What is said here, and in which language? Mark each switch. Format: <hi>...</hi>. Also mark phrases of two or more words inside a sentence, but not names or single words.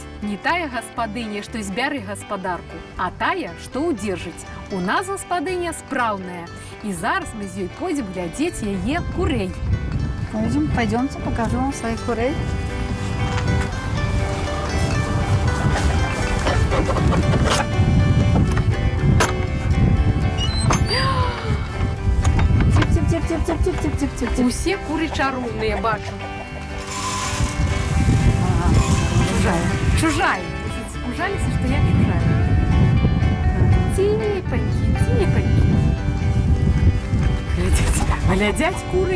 <be>не тая гаспадыня, што збяры гаспадарку, а тая, што ўдзержыць. У нас гаспадыня спраўная. І зараз мы з ёй пойдзем глядзець яе курэй.</be> <ru>Пойдемте, покажу вам своих курей. Тип-тип-тип-тип-тип-тип-тип-тип.</ru> <be>Усе куры чароўныя, бачу. Чужая. Испужаліся, што я чужая. Ціпанькі. Глядзяць куры.</be>